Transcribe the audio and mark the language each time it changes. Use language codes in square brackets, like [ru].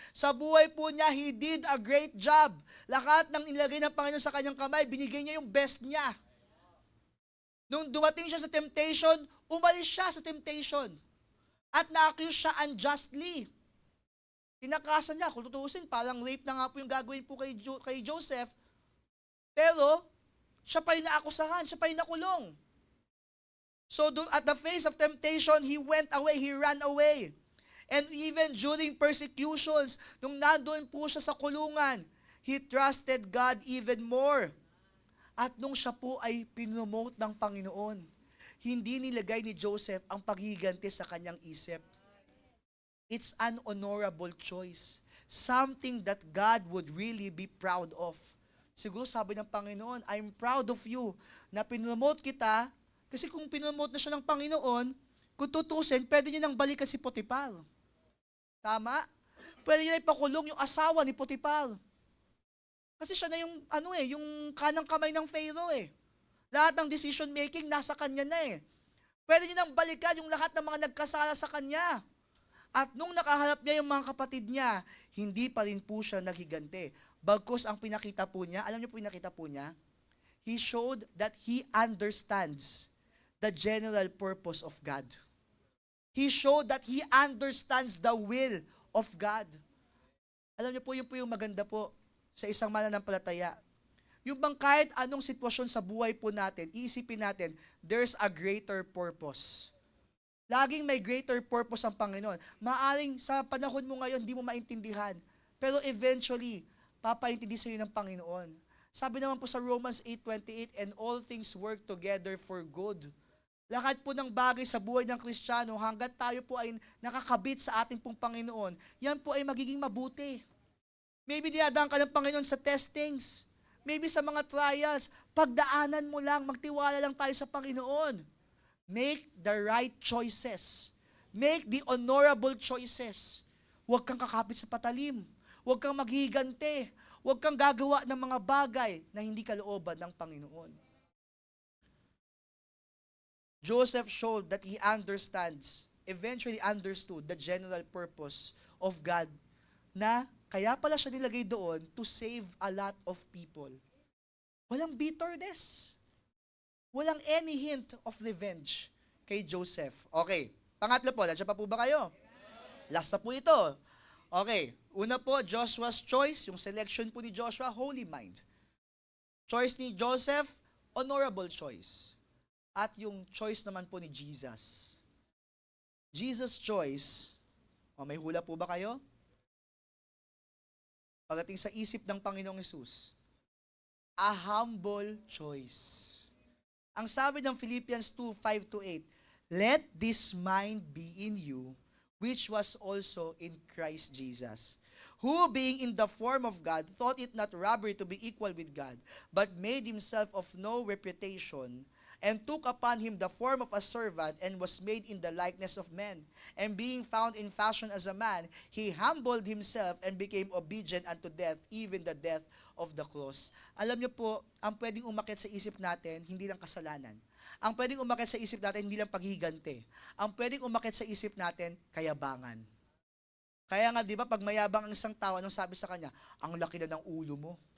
[tl] Sa buhay po niya, [en] he did a great job. [tl] Lahat ng inilagay ng Panginoon sa kanyang kamay, binigay niya yung best niya. Nung dumating siya sa temptation, umalis siya sa temptation. At na-accuse siya unjustly. Tinakasan niya, kung tutuusin, parang rape na nga po yung gagawin po kay Joseph. Pero, siya pa rin naakusahan, siya pa rin nakulong. [en] So, at the face of temptation, he went away, he ran away. And even during persecutions, [tl] nung nandun po siya sa kulungan, [en] he trusted God even more. [tl] At nung siya po ay pinomote ng Panginoon, hindi nilagay ni Joseph ang paghiganti sa kanyang isip. [en] It's an honorable choice. Something that God would really be proud of. [tl] Siguro sabi ng Panginoon, [en] "I'm proud of you [tl] na pinomote kita." Kasi kung pinomote na siya ng Panginoon, kung tutusin, pwede niya nang balikan si Potiphar. Tama? Pwede niya ipakulong yung asawa ni Potiphar. Kasi siya na yung kanang kamay ng Pharaoh eh. Lahat ng decision making nasa kanya na eh. Pwede niya nang balikan yung lahat ng mga nagkasala sa kanya. At nung nakaharap niya yung mga kapatid niya, hindi pa rin po siya naghigante. Bagkus ang pinakita po niya, alam niyo po pinakita po niya? [en] He showed that he understands the general purpose of God. He showed that he understands the will of God. [tl] Alam niyo po, yun po yung maganda po sa isang mananampalataya. Yung bang kahit anong sitwasyon sa buhay po natin, iisipin natin, [en] there's a greater purpose. [tl] Laging may greater purpose ang Panginoon. Maaring sa panahon mo ngayon, hindi mo maintindihan. Pero eventually, papaintindi sa iyo ng Panginoon. Sabi naman po sa Romans 8:28, [en] "And all things work together for good." [tl] Lahat po ng bagay sa buhay ng Kristiyano, hanggat tayo po ay nakakabit sa ating pong Panginoon, yan po ay magiging mabuti. Maybe dinadaan ka ng Panginoon sa testings. Maybe sa mga trials. Pagdaanan mo lang, magtiwala lang tayo sa Panginoon. [en] Make the right choices. Make the honorable choices. [tl] Huwag kang kakapit sa patalim. Huwag kang maghihigante. Huwag kang gagawa ng mga bagay na hindi kalooban ng Panginoon. [en] Joseph showed that he eventually understood the general purpose of God [tl] na kaya pala siya nilagay doon [en] to save a lot of people. [tl] Walang bitterness. Walang any hint of revenge kay Joseph. Okay, pangatlo po, nandiyan pa po ba kayo? Last na po ito. Okay, una po, Joshua's choice, yung selection po ni Joshua, holy mind. Choice ni Joseph, honorable choice. At yung choice naman po ni Jesus. Jesus' choice, may hula po ba kayo? Pagdating sa isip ng Panginoong Hesus, [en] a humble choice. Ang sabi ng Philippians 2:5-8, "Let this mind be in you, which was also in Christ Jesus, who being in the form of God, thought it not robbery to be equal with God, but made himself of no reputation, and took upon him the form of a servant, and was made in the likeness of men. And being found in fashion as a man, he humbled himself and became obedient unto death, even the death of the cross." [tl] Alam niyo po, ang pwedeng umakyat sa isip natin, hindi lang kasalanan. Ang pwedeng umakyat sa isip natin, hindi lang paghihigante. Ang pwedeng umakyat sa isip natin, kayabangan. Kaya nga, di ba, pag mayabang ang isang tao, anong sabi sa kanya? Ang laki na ng ulo mo.